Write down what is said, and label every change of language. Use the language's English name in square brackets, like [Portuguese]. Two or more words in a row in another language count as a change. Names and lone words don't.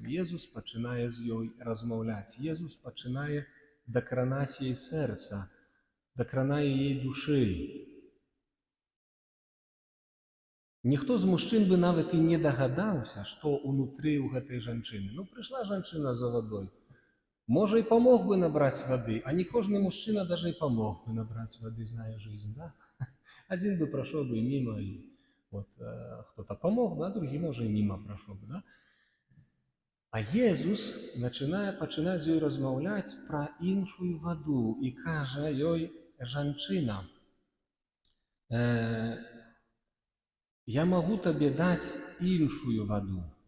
[Belarusian] Езус пачынае з ёй размаўляць. Езус пачынае дакранаць яе сэрца, дакранае яе душы. Ніхто з мужчын бы нават і не дагадаўся, што ўнутры ў гэтай жанчыны. Прыйшла жанчына за вадой. Можа, і памог бы набраць вады, а не кожны мужчына даже і памог бы набраць вады, [Russian] зная жизнь, [Belarusian] да? Адзін бы прайшоў бы міма, і [Russian] кто-то помог, [Belarusian] другі, можа, і міма прайшоў бы, да? А Езус пачынае з ёй размаўляць пра іншую ваду і кажа ёй: жанчына, я магу табе даць іншую ваду.